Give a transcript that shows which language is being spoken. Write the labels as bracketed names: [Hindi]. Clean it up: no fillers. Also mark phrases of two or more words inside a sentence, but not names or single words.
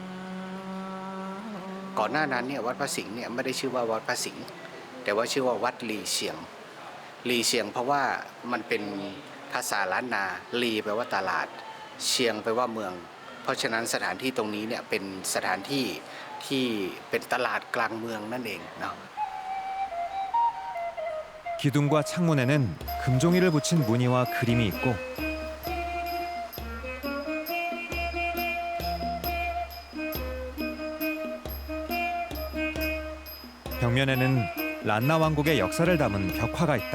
[Thai] ก่อนหน้านั้นเนี่ยวัดพระสิงห์เนี่ยไม่ได้ชื่อว่าวัดพระสิงห์แต่ว่าชื่อว่าวัดลีเชียงลีเชียงเพราะว่ามันเป็นภาษาล้านนาลีแปลว่าตลาดเชียงแปลว่าเมือง เพราะฉะนั้นสถานที่ตรงนี้เนี่ยเป็นสถานที่ที่เป็นตลาดกลางเมืองนั่นเองเนาะ [Korean] 기둥과 창문에는 금종이를 붙인 무늬와 그림이 있고 벽면에는 란나 왕국의 역사를 담은 벽화가 있다.